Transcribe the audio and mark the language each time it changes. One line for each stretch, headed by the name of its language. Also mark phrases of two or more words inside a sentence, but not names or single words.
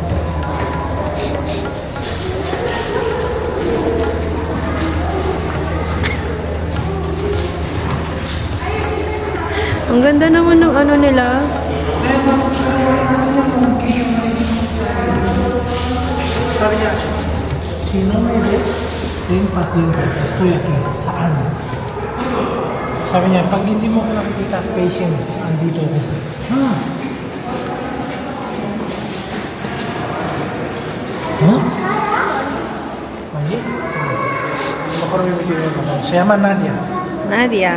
Filipino: Ang ganda naman ng ano nila. Sabi niya,
Spanish: si no me ves, ten paciencia, estoy aquí.
Filipino: Saan? Sabi niya, pag hindi mo ko nakikita, patience, andito ako. Huh? Huh?
Spanish: Oye, mejor me metí en el se llama Nadia. Nadia.